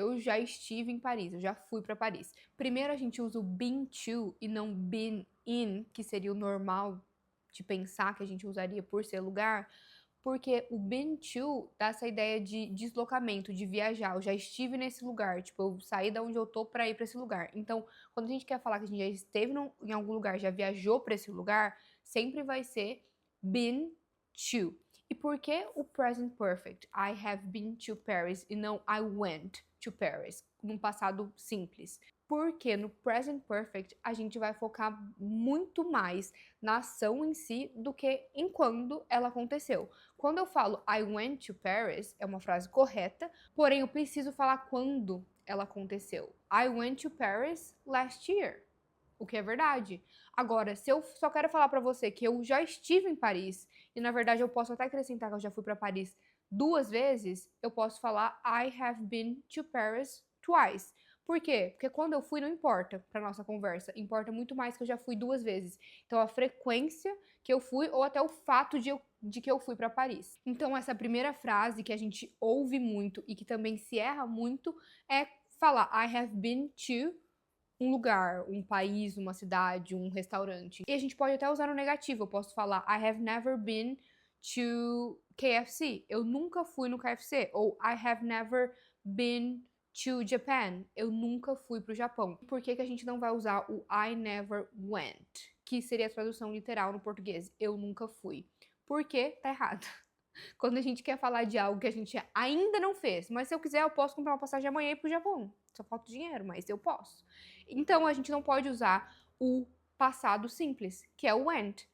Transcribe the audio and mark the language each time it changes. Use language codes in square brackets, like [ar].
[pt] Eu já estive em Paris, eu já fui para Paris. Primeiro a gente usa o been to e não been in, que seria o normal de pensar que a gente usaria por ser lugar, porque o been to dá essa ideia de deslocamento, de viajar. Eu já estive nesse lugar, tipo, eu saí da onde eu tô pra ir pra esse lugar. Então, quando a gente quer falar que a gente já esteve em algum lugar, já viajou pra esse lugar, sempre vai ser been to. E por que o present perfect? [en] I have been to Paris [pt] e não [en] I went to Paris, [pt] num passado simples. Porque no present perfect a gente vai focar muito mais na ação em si do que em quando ela aconteceu. Quando eu falo [en] I went to Paris, [pt] é uma frase correta, porém eu preciso falar quando ela aconteceu. [en] I went to Paris last year. [pt] O que é verdade. Agora, se eu só quero falar pra você que eu já estive em Paris, e na verdade eu posso até acrescentar que eu já fui pra Paris 2 vezes, eu posso falar [en] I have been to Paris twice. [pt] Por quê? Porque quando eu fui não importa pra nossa conversa, importa muito mais que eu já fui 2 vezes. Então a frequência que eu fui ou até o fato de que eu fui pra Paris. Então essa primeira frase que a gente ouve muito e que também se erra muito é falar [en] I have been to [pt] um lugar, um país, uma cidade, um restaurante. E a gente pode até usar no negativo. [en] Eu posso falar I have never been to KFC. [pt] Eu nunca fui no KFC. [en] Ou I have never been to Japan. [pt] Eu nunca fui pro Japão. Por que que a gente não vai usar o [en] I never went? [pt] Que seria a tradução literal no português. Eu nunca fui. Porque tá errado. Quando a gente quer falar de algo que a gente ainda não fez, mas se eu quiser, eu posso comprar uma passagem amanhã e ir pro Japão. Só falta dinheiro, mas eu posso. Então a gente não pode usar o passado simples, que é o went.